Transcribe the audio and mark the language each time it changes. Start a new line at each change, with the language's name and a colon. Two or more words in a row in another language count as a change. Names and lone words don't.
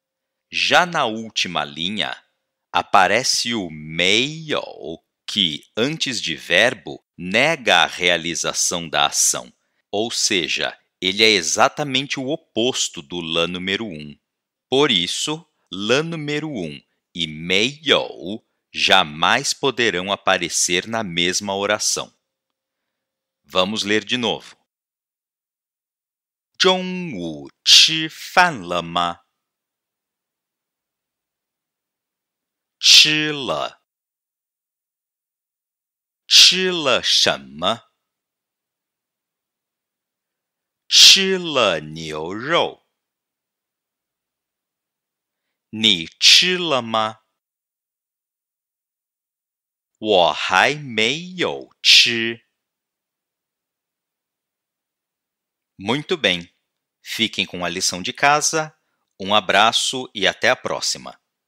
Portuguese: Já na última linha, aparece o 没有, que, antes de verbo, nega a realização da ação, ou seja, ele é exatamente o oposto do lá número 1. Por isso, lá número 1 e 没有 jamais poderão aparecer na mesma oração. Vamos ler de novo.
Chinese: 中午吃饭了吗？吃了。吃了什么？吃了牛肉。你吃了吗？我还没有吃。
Portuguese: Muito bem. Fiquem com a lição de casa. Um abraço e até a próxima.